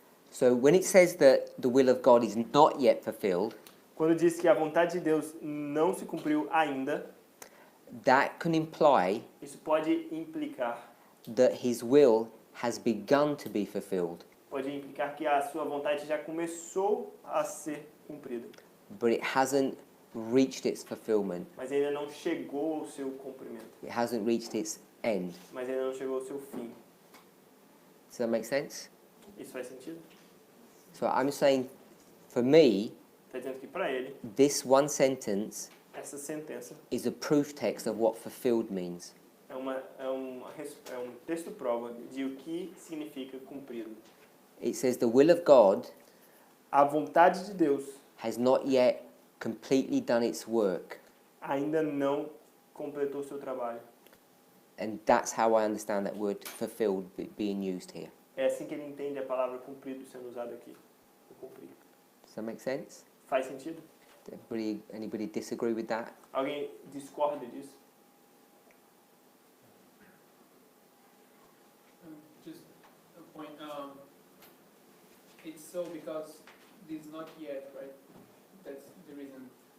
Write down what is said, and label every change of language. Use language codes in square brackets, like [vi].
[en] So when it says that the will of God is not yet fulfilled, [pt] Quando diz que a vontade de Deus não se cumpriu ainda, [en] that can imply [pt] isso pode implicar [en] that his will has begun to be fulfilled, [pt] que a sua vontade já começou a ser cumprida, [en] but it hasn't reached its fulfillment. [pt] mas ainda não chegou ao seu cumprimento, [en] It hasn't reached its end. [pt] mas ainda não chegou ao seu fim. [en] Does that make sense? [pt] Isso faz sentido? [en] So I'm saying, for me, [pt] Está dizendo que para ele, [en] this one sentence [pt] essa sentença [en] is a proof text of what fulfilled means. [pt] é um texto prova de o que significa cumprido. [en] It says the will of God [pt] A vontade de Deus [en] has not yet completely done its work. [pt] ainda não completou seu trabalho. [en] And that's how I understand that word fulfilled being used here. [pt] É assim que ele entende a palavra cumprido sendo usada aqui. O cumprir. [en] Does that make sense? [pt] Faz sentido? [en] Anybody disagree with that? [pt] Alguém discorda disso? [en] Just a point. It's so because this is not yet, right? That's the reason.